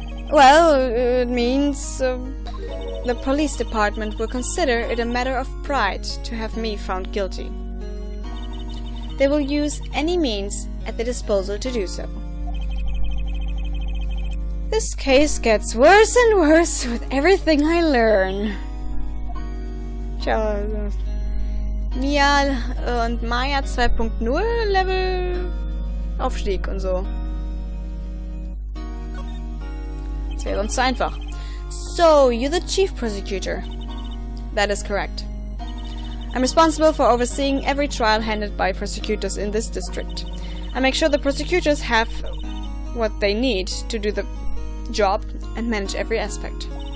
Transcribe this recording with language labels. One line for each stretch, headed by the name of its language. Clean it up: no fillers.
English: Well, it means the police department will consider it a matter of pride to have me found guilty. They will use any means at their disposal to do so. This case gets worse and worse with everything I learn.
German: Tja, Mia und Maya 2.0 Level Aufstieg und so. Das wäre sonst zu einfach.
English: So, you're the chief prosecutor. That is correct. I'm responsible for overseeing every trial handled by prosecutors in this district. I make sure the prosecutors have what they need to do the job and manage every aspect.